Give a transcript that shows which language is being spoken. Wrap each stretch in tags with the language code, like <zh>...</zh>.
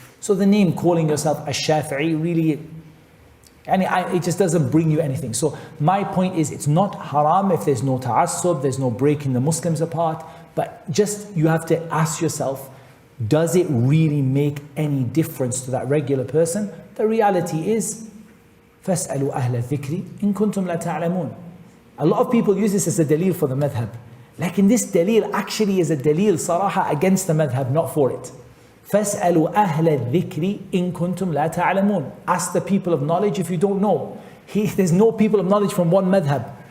<en>So the name, calling yourself a Shafi'i, really, it just doesn't bring you anything. So my point is, it's not haram if there's no ta'assub, there's no breaking the Muslims apart, but just you have to ask yourself, does it really make any difference to that regular person? The reality is,</en> <ar>فَاسْأَلُوا أَهْلَ الذِّكْرِ إِن كُنْتُمْ لَا تَعْلَمُونَ.</ar> <en>A lot of people use this as a dalil for the madhab. Like, in this dalil actually is a dalil صراحة against the madhab, not for it.</en> <ar>فَاسْأَلُوا أَهْلَ الذِّكْرِ إِن كُنْتُمْ لَا تَعْلَمُونَ.</ar> <en>Ask the people of knowledge if you don't know. There's no people of knowledge from one madhab.</en>